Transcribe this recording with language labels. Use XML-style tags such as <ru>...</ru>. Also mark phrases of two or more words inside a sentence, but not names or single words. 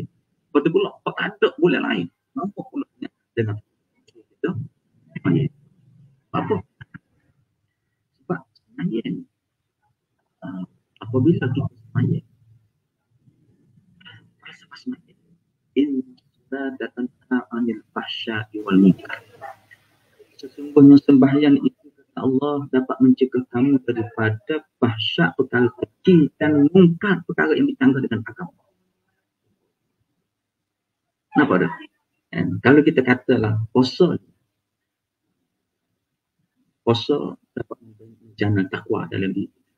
<ms>Lepas tu pula, hak tak ada bulan lain. Nampak pula dengan kita sembahyang. Apa? Sebab sembahyang. Apabila kita sembahyang, datang</ms> <ar>عن الفحشاء والمنكر.</ar> <ms>Sesungguhnya sembahyang itu kata Allah dapat mencegah kamu daripada fahsya perkara kecil dan mungkar perkara yang ditangga dengan agama. Kenapa dah? Kalau kita katalah puasa dapat menjana takwa dalam diri.</ms>